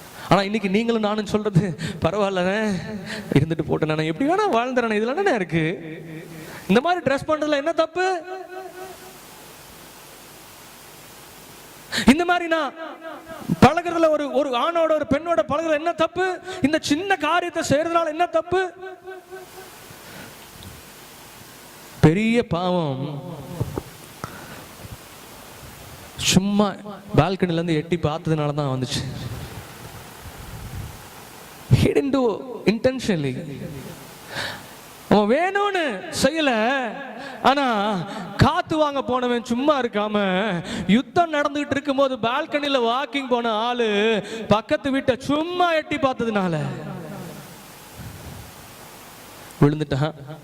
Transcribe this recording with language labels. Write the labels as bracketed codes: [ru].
[ta] ஆனா இன்னைக்கு நீங்களும் நானும் சொல்றது, பரவாயில்ல இருந்துட்டு போட்டு நான் எப்படி வேணா வாழ்ந்துறேன், இதுல என்ன இருக்கு, இந்த மாதிரி ட்ரெஸ் பண்றதுல என்ன தப்பு, இந்த மாதிரி நான் பழகுறதுல ஒரு ஆணோட ஒரு பெண்ணோட பழகுறதுல என்ன தப்பு, இந்த சின்ன காரியத்தை செய்யறதுனால என்ன தப்பு? பெரிய பாவம் சும்மா பால்கனில இருந்து எட்டி பார்த்ததுனால தான் வந்துச்சு. [en] He didn't do intentionally. [ta] அவன் வேணும்னு செய்யல, ஆனா காத்து வாங்க போனவன் சும்மா இருக்காம யுத்தம் நடந்துகிட்டு இருக்கும் போது பால்கனில வாக்கிங் போன ஆளு பக்கத்து வீட்டை சும்மா எட்டி பார்த்ததுனால விழுந்துட்டான்.